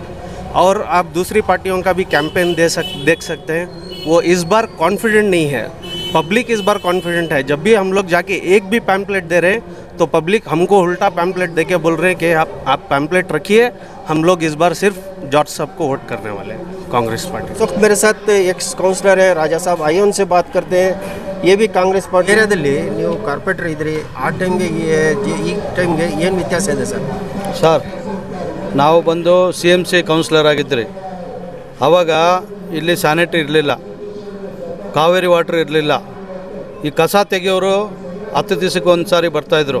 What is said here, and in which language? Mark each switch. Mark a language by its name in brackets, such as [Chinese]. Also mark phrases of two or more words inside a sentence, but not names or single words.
[Hindi] और आप दूसरी पार्टियों का भी कैंपेन देख सकते हैं, वो इस बार कॉन्फिडेंट नहीं है, पब्लिक इस बार कॉन्फिडेंट है। जब भी हम लोग जाके एक भी पैम्पलेट दे रहे हैं तो पब्लिक हमको उल्टा पैम्पलेट दे के बोल रहे हैं कि आप पैम्पलेट रखिए, हम लोग इस बार सिर्फ जॉर्ज साहब को वोट करने वाले हैं, कांग्रेस पार्टी। इस वक्त मेरे साथ एक्स काउंसलर है राजा साहब, आइए उनसे बात करते हैं। ये भी कांग्रेस पार्टी [Kannada] ಏರಿಯಾದಲ್ಲಿ ನೀವು ಕಾರ್ಪೊರೇಟರ್ ಇದ್ರಿ, ಆ ಟೈಮ್ಗೆ ಈ ಟೈಮ್ಗೆ ಏನು ವ್ಯತ್ಯಾಸ ಇದೆ ಸರ್? ಸರ್, ನಾವು ಬಂದು CMC ಕೌನ್ಸಿಲರ್ ಆಗಿದ್ರಿ, ಆವಾಗ ಇಲ್ಲಿ ಸ್ಯಾನಿಟರಿ ಇರಲಿಲ್ಲ, ಕಾವೇರಿ ವಾಟರ್ ಇರಲಿಲ್ಲ, ಈ ಕಸ ತೆಗೆಯೋರು 10 ದಿವಸಕ್ಕೆ ಒಂದು ಸಾರಿ ಬರ್ತಾಯಿದ್ರು.